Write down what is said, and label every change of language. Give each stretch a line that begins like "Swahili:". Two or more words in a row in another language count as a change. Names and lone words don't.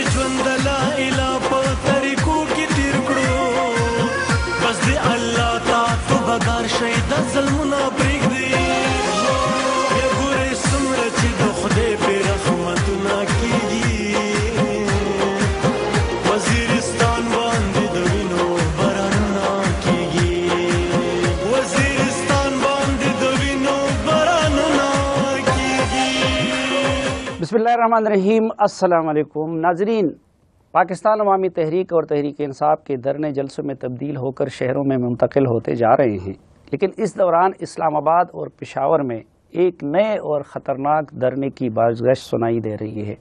Pashto: ژوند د
Arabic: لا اله
Pashto: په طریقو کې تېر کړو بس د الله ته توبهګار شئ دا ظلمونه پرېږدي بیا ګورئ څومره چې د خدای پرې رحمتونه کېږي وزیرستان باندې د وینو بارانونه کېږي وزیرستان باندې د وینو بارانونه کېږي
Arabic: بسم اللہ الرحمن الرحیم۔ السلام علیکم
Urdu: ناظرین، پاکستان عوامی تحریک اور تحریک انصاف کے دھرنے جلسوں میں تبدیل ہو کر شہروں میں منتقل ہوتے جا رہے ہیں، لیکن اس دوران اسلام آباد اور پشاور میں ایک نئے اور خطرناک دھرنے کی بازگشت سنائی دے رہی ہے۔